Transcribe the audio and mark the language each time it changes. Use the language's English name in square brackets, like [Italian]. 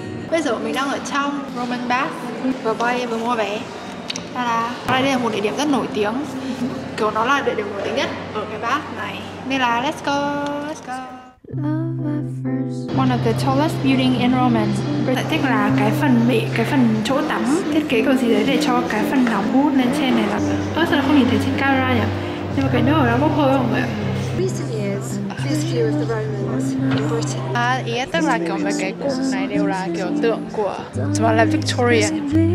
[Vietnamese] Bây giờ mình đang ở trong Roman Bath và Boy vừa mua vé. Đây là một địa điểm rất nổi tiếng, kiểu nó là địa điểm nổi tiếng nhất ở cái Bath này, nên là [English] let's go. One of the tallest building in Roman. [Vietnamese] Giải thích là cái phần chỗ tắm thiết kế kiểu gì đấy để cho cái phần nóng hút lên trên này là sao nó không nhìn thấy trên camera nhỉ? Nhưng mà cái nước ở đó bốc hơi không mọi người? Ý tức là kiểu mấy cái cụm này đều là kiểu tượng của chúng là Victorian.